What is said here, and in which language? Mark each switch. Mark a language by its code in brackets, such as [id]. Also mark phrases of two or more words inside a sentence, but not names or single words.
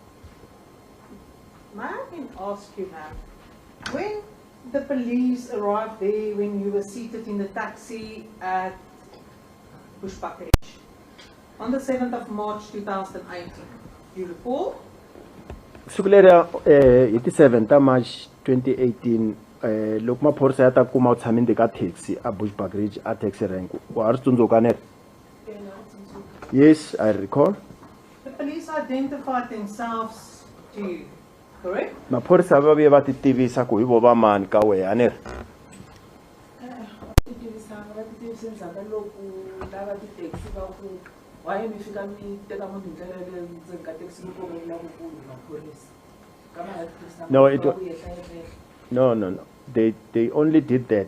[en] May I can ask you, ma'am, when the police arrived there, when you were seated in the taxi at Bushbuckridge on the 7th of March 2018, do you recall? Sukulera, it is 7th of March 2018. [ts] Loko maphorisa ya ta kuma u tshamile ka taxi a Bushbuckridge a [en] taxi rank. [ts] Wa ha ri tsundzuka ne? [en] Yes, I recall. The police identified themselves to you, correct? [ts] Maphorisa va vuye va ti tivisa ku hi vo va mani ka wena a ni ri? [en] No. They only did that.